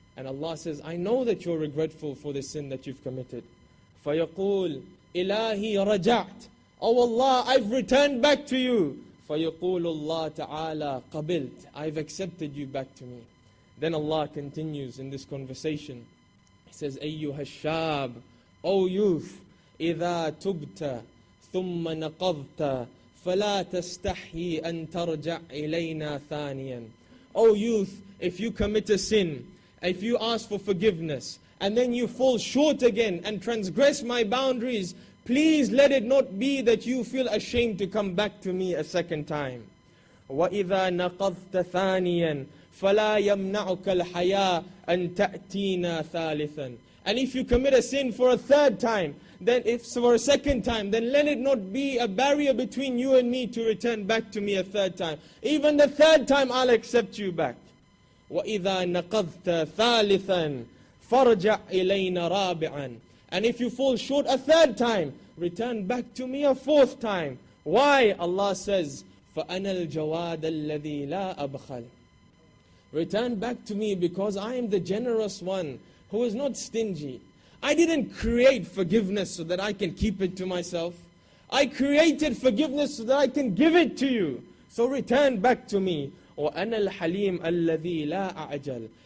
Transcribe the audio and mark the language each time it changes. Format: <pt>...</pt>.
<en>And Allah says, I know that you're regretful for the sin that you've committed.</en> <ar>فَيَقُولْ إِلَهِي رَجَعْتُ.</ar> <en>Oh Allah, I've returned back to you.</en> <ar>فَيَقُولُ اللَّهُ تَعَالَى قَبِلْتُ.</ar> <en>I've accepted you back to me. Then Allah continues in this conversation. He says,</en> <ar>أَيُّهَا الشَّابِ.</ar> <en>O youth,</en> <ar>إِذَا تُبْتَ ثُمَّ نَقَضْتَ فَلَا تَسْتَحْيِي أَن تَرْجَعْ إِلَيْنَا ثَانِيًا.</ar> <en>O youth, if you commit a sin, if you ask for forgiveness, and then you fall short again and transgress my boundaries, please let it not be that you feel ashamed to come back to me a second time.</en> <ar>وَإِذَا نَقَضْتَ ثَانِيًا فَلَا يَمْنَعُكَ الْحَيَاءُ أَن تَأْتِينَا ثَالِثًا.</ar> <en>And if you commit a sin for a third time, then if for a second time, then let it not be a barrier between you and me to return back to me a third time. Even the third time, I'll accept you back.</en> <ar>وَإِذَا نَقَضْتَ ثَالِثًا فَارْجَعْ إِلَيْنَا رَابِعًا.</ar> <en>And if you fall short a third time, return back to me a fourth time. Why? Allah says,</en> <ar>فَأَنَا الْجَوَادَ الَّذِي لَا أَبْخَلُ.</ar> <en>Return back to me because I am the generous one who is not stingy. I didn't create forgiveness so that I can keep it to myself. I created forgiveness so that I can give it to you. So return back to me.</en> <ar>وَأَنَا الْحَلِيمُ الَّذِي لَا أَعْجَلُ.</ar>